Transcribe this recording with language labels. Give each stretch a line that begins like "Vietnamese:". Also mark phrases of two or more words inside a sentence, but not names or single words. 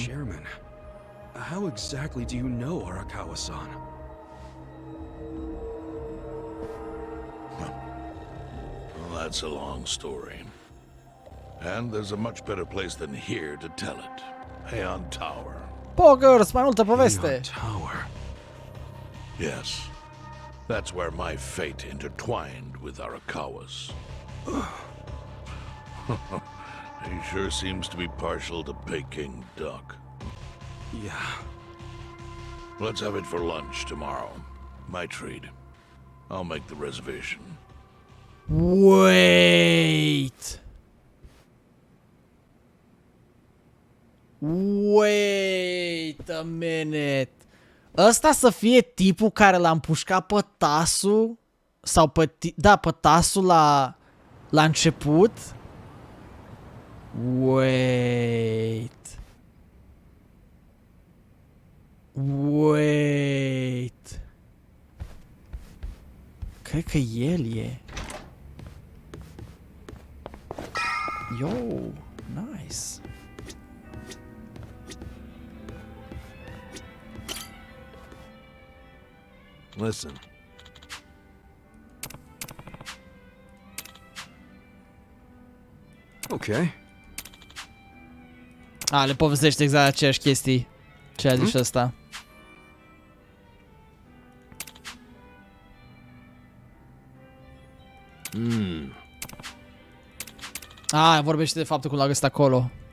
English: Chairman, how exactly do you know Arakawa-san? Well, that's a long story. And there's a much better place than here to tell it. Heian Tower.
Romanian: Poggers, mai multă poveste.
English: Neon Tower. Yes. That's where my fate intertwined with Arakawa's. He sure seems to be partial to Peking duck. Yeah. Let's have it for lunch tomorrow. My treat. I'll make the reservation. Wait. Wait a minute.
Romanian: Ăsta să fie tipul care l-a împușcat pe Tasu sau pe pe Tasu la început?
English: Wait.
Romanian: Cred că el e.
English: Yo, nice. Listen. Okay.
Romanian: Le povestește exact aceeași chestii. Ce a zis ăsta. Vorbește de faptul cum l-a găsit acolo.